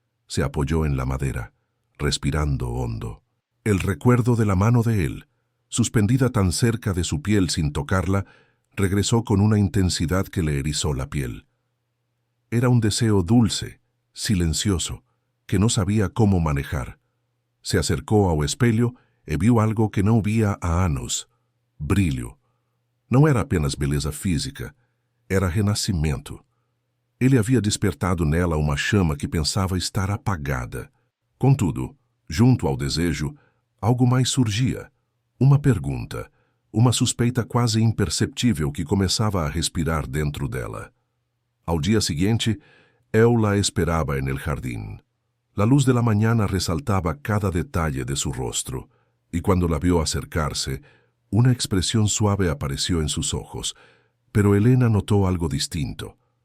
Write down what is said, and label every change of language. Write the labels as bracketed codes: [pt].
[es] Se apoyó en la madera, respirando hondo. El recuerdo de la mano de él, suspendida tan cerca de su piel sin tocarla, regresó con una intensidad que le erizó la piel. Era un deseo dulce, silencioso, que no sabía cómo manejar. Se acercó [pt] ao espelho e viu algo que não via há anos: brilho. Não era apenas beleza física, era renascimento. Ele havia despertado nela uma chama que pensava estar apagada. Contudo, junto ao desejo, algo mais surgia. Uma pergunta, uma suspeita quase imperceptível que começava a respirar dentro dela. Ao dia seguinte, [es] él la esperaba en el jardín. La luz de la mañana resaltaba cada detalle de su rostro, y cuando la vio acercarse, una expresión suave apareció en sus ojos, pero Elena notó algo distinto.